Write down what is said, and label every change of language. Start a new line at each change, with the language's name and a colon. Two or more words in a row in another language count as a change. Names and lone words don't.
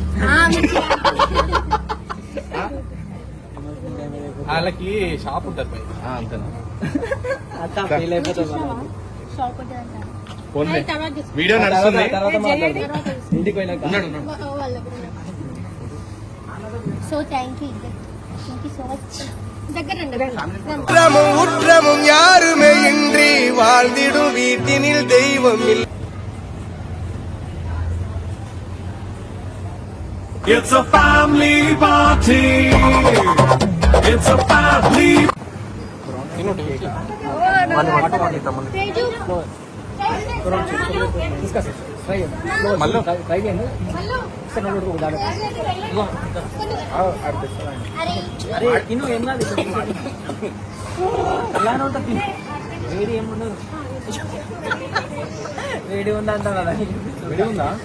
Telugu: వాళ్ళకి షాప్ ఉంటుంది పై అంతేనా షాప్ ఉంటుందంట. వీడియో నడుస్తుంది తర్వాత మాట్లాడు ఇంటికి పోయినాక
English: so thank you so much. దగ్గర
Tamil: உற்றமும் யாருமே இன்றி வாழ்ந்திடும் வீட்டினில் தெய்வம் இல்லை.
English: It's a family party. It's a family.
Telugu: మళ్ళీ అరే తిను ఏం కాదు అలానే ఉంటుంది వేడి ఏముండదు వేడి ఉందా అంటారు కదా వేడి ఉందా